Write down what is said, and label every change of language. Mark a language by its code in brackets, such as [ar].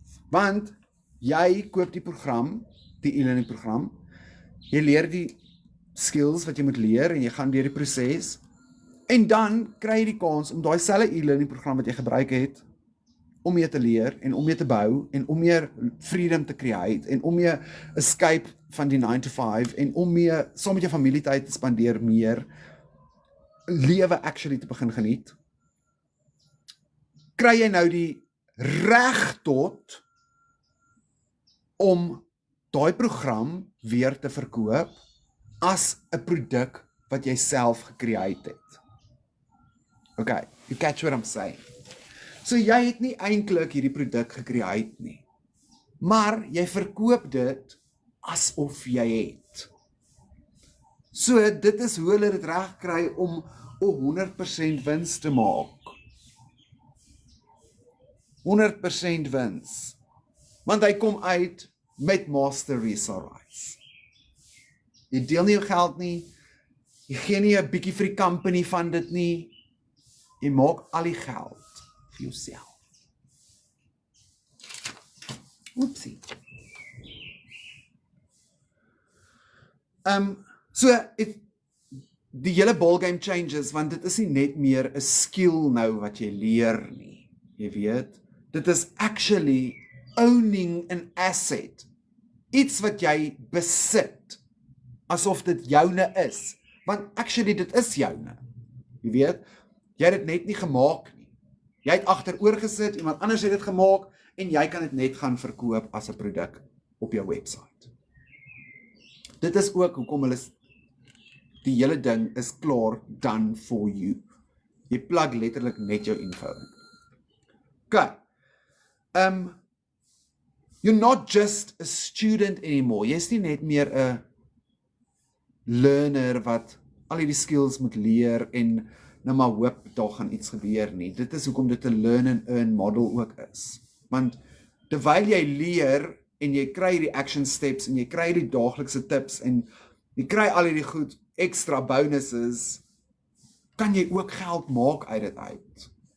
[af] Want jy koop die program, die e-learning program, jy leer die skills wat jy moet leer en jy gaan deur die proses en dan kry jy die kans om daai selfde e-learning program wat jy gebruik het om mee te leer en om mee te bou en om meer freedom te create en om mee escape van die 9 to 5 en om mee saam met jou familietyd te spandeer meer lewe actually te begin geniet. Kry jy nou die reg tot om daai program weer te verkoop as 'n produk wat jy self gecreate het. [en] Okay, you catch what I'm saying. [af] So jy het nie eintlik hierdie produk gecreate nie, maar jy verkoop dit asof jy het. So dit is hoe hulle dit reg kry om 100% wins te maak. 100% wins. Want hy kom uit met Master Resell Rights. Jy deel nie jou geld nie, jy gee nie 'n bietjie vir die company van dit nie, jy maak al die geld vir jouself. Oepsie. So, die hele ballgame changes, want dit is nie net meer 'n skill nou wat jy leer nie, jy weet. Dit is actually [en] owning an asset. [af] Iets wat jy besit, asof dit joune is. Want actually dit is joune. Jy weet, jy het dit net nie gemaak nie. Jy het agteroor gesit, iemand anders het dit gemaak, en jy kan dit net gaan verkoop as 'n produk op jou website. Dit is ook hoekom hulle die hele ding is klaar [en] done for you. [af] Jy plug letterlik net jou info in. Okay. [en] You're not just a student anymore. [af] Jy is nie net meer 'n learner wat al hierdie skills moet leer en nou maar hoop daar gaan iets gebeur nie. Dit is hoekom dit 'n learn and earn model ook is. Want terwyl jy leer en jy kry die action steps en jy kry die daaglikse tips en jy kry al hierdie goed extra bonuses, kan jy ook geld maak uit dit uit.